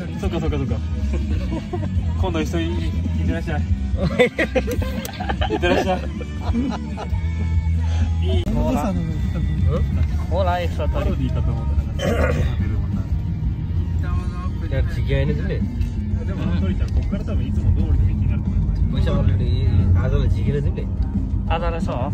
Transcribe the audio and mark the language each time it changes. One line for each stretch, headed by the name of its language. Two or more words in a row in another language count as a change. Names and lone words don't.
Japanese: そっかそっかそっか今度一緒にいってらっしゃいいってらっしゃいいいお父さんの多分。ほらエクストラパロディーかと思ったらいや違いねでもトリちゃんここから多分いつも通りの道になると思います
Nepali: मैले अलरेडी आजलाई झिकेर तिमीले आज रहेछ हो